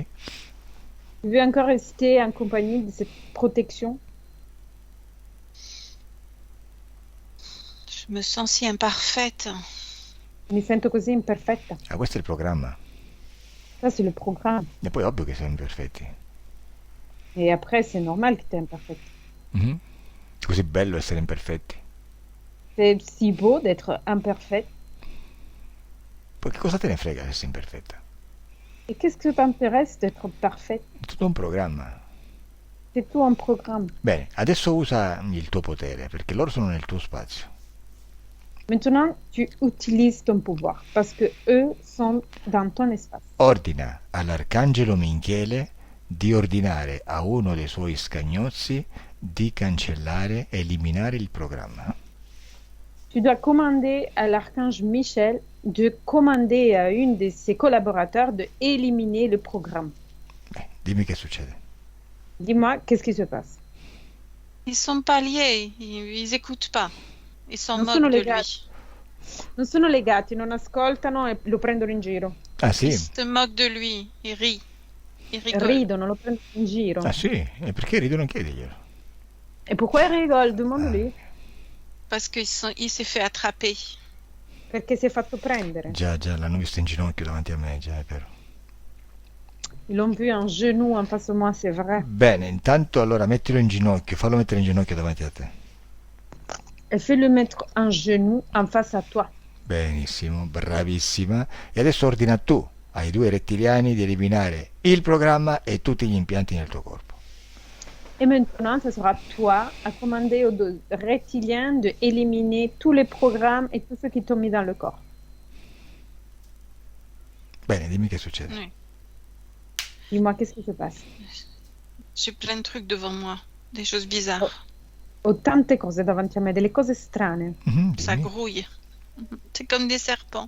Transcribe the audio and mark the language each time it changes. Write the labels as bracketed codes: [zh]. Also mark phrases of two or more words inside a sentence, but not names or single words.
[fr] Tu veux encore rester en compagnie de cette protection? Je me sens si imparfaite. [it] Mi sento così imperfetta. Ah, questo è il programma. [fr] Ça, c'est le programme. [it] E poi ovvio che siamo imperfetti. [fr] Et après, c'est normal que tu es imperfette. Mhm. [it] Così bello essere imperfetti. [fr] C'est si beau d'être imparfaite. [it] Poi che cosa te ne frega se sei imperfetta? [fr] Et qu'est-ce que t'intéresse d'être parfaite? [it] È tutto un programma. [fr] C'est tout un programme. [it] Bene, adesso usa il tuo potere, perché loro sono nel tuo spazio. [fr] Maintenant, tu utilises ton pouvoir parce que eux sont dans ton espace. [it] Ordina all'arcangelo Michele di ordinare a uno dei suoi scagnozzi di cancellare e eliminare il programma. [fr] Tu dois commander à l'archange Michel de commander à une de ses collaborateurs de éliminer le programme. [it] Dimmi che succede. [fr] Dis-moi, qu'est-ce qui se passe? Ils sont pas liés, ils écoutent pas. Ils s'en [it] Non [fr] moquent [it] sono [fr] de [it] legati. [fr] lui. [it] Non sono legati, non ascoltano e lo prendono in giro. Ah sì? [fr] Ils se moquent de lui, ils rient, ils rigolent. [it] Ridono, lo prendono in giro. Ah sì? E perché ridono? Chiediglielo. [fr] Et pourquoi ils rigolent? Demande-lui. Parce qu'il s'est fait attraper. [it] Perché si è fatto prendere. Già, l'hanno visto in ginocchio davanti a me, già, è vero. [fr] Ils l'ont vu en genou en face de moi, c'est vrai. [it] Bene, intanto allora mettilo in ginocchio, fallo mettere in ginocchio davanti a te. [fr] Et fais-le mettre en genou en face à toi. [it] Benissimo, bravissima. E adesso ordina tu ai due rettiliani di eliminare il programma e tutti gli impianti nel tuo corpo. [fr] Et maintenant, ce sera toi à commander aux deux reptiliens de éliminer tous les programmes et tout ce qui t'ont mis dans le corps. [it] Bene, dimmi che succede. [fr] Oui. Dis-moi, qu'est-ce qui se passe? J'ai plein de trucs devant moi, des choses bizarres. [it] Ho tante cose davanti a me, delle cose strane. [fr] Ça [it] Dimmi. [fr] grouille. C'est comme des serpents.